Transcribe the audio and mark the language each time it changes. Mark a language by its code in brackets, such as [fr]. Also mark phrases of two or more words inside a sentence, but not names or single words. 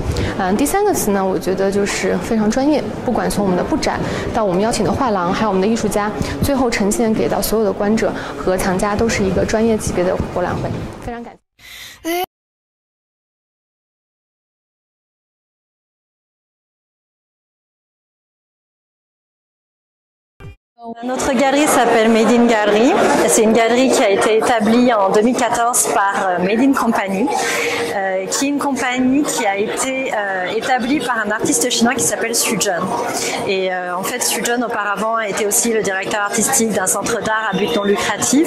[zh] 第3个词呢，我觉得就是非常专业，不管从我们的布展到我们邀请的画廊，还有我们的艺术家，最后呈现给到所有的观者和藏家，都是一个专业级别的博览会。非常感谢。 [fr] Notre galerie s'appelle Made in Gallery. C'est une galerie qui a été établie en 2014 par Made in Company, qui est une compagnie qui a été établie par un artiste chinois qui s'appelle Xu Zhen. Et en fait, Xu Zhen auparavant a été aussi le directeur artistique d'un centre d'art à but non lucratif.